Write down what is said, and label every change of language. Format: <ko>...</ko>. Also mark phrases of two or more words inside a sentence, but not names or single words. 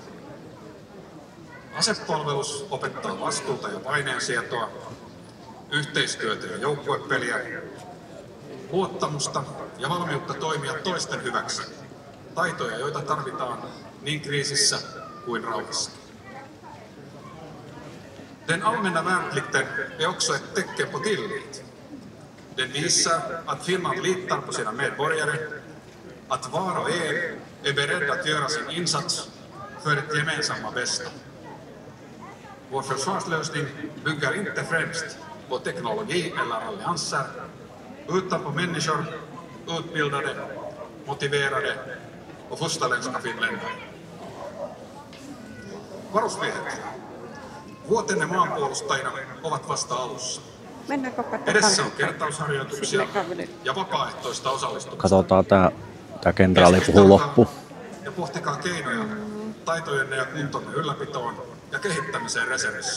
<fi>Asepalvelus opettaa vastuuta ja paineensietoa, yhteistyötä ja joukkuepeliä, luottamusta ja valmiutta toimia toisten hyväksi, taitoja, joita tarvitaan niin kriisissä kuin rauhassakin.</fi> <sv>Den allmänna värnplikten är också ett tecken på tillit. Den visar att Finland litar på sina medborgare, att var och en är beredd att göra sin insats för ett gemensamma bästa. Vår försvarslösning bygger inte främst på teknologi eller allianser, utan på människor, utbildade, motiverade och fosterländska finländare.</sv> <fi>Varusmiehet, vuotenne maanpuolustajina ovat vasta alussa. Edessä on kertausharjoituksia ja vapaaehtoista osallistumista. Katsotaan tää kenraali puhuu loppu. Ja pohtikaa keinoja taitojenne ja kuntonne ylläpitoon ja kehittämiseen reservissä.</fi>